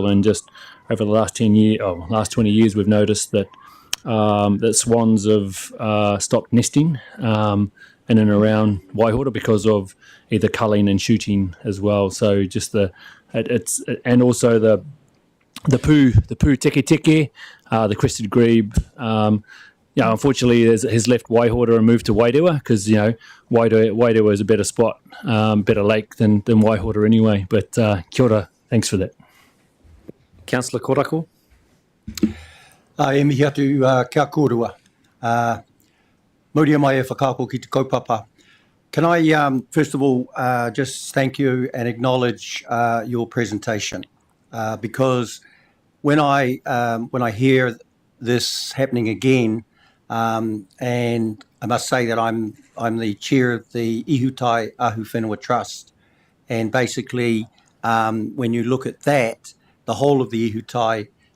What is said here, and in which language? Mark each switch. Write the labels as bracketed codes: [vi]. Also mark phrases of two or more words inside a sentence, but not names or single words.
[en] And just over the last 20 years, we've noticed that that swans have stopped nesting in and around Waihora because of either culling and shooting as well. So just and also the pū teke teke, the crested grebe. Unfortunately, has left Waihora and moved to Wairewa because Wairewa is a better spot, better lake than Waihora anyway. [mi] But kia ora, [en] thanks for that. Councillor Korako. [mi] E mihi atu kia kōrua. Mauria mai e whakaako ki te kaupapa. [en] Can I, first of all, just thank you and acknowledge your presentation, because when I hear this happening again, and I must say that I'm the chair of the Ihutai Ahu Whenua Trust, and basically when you look at that, the whole of the Ihutai,